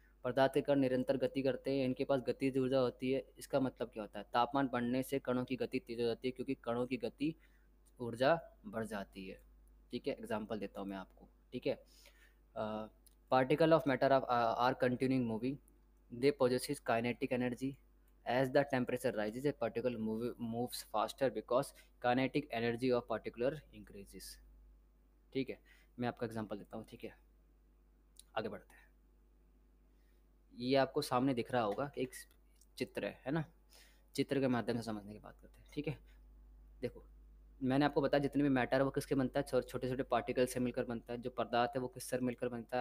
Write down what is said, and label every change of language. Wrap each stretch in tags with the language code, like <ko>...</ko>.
<hi>पदार्थ के कण निरंतर गति करते हैं, इनके पास गतिज ऊर्जा होती है। इसका मतलब क्या होता है? तापमान बढ़ने से कणों की गति तेज हो जाती है, क्योंकि कणों की गति ऊर्जा बढ़ जाती है। ठीक है, एग्जाम्पल देता हूँ मैं आपको। ठीक है,</hi> <en>Particle of matter are continuing moving, they possesses kinetic energy. As the temperature rises, a particle moves faster because kinetic energy of particular increases.</en> <hi>ठीक है, मैं आपका एग्जांपल देता हूँ। ठीक है, आगे बढ़ते हैं। ये आपको सामने दिख रहा होगा, एक चित्र है ना? चित्र के माध्यम से समझने की बात करते हैं। ठीक है, देखो, मैंने आपको बताया जितने भी मैटर है वो किसके बनता है? छोटे छोटे पार्टिकल से मिलकर बनता है। जो पदार्थ है वो किससे मिलकर बनता है?</hi>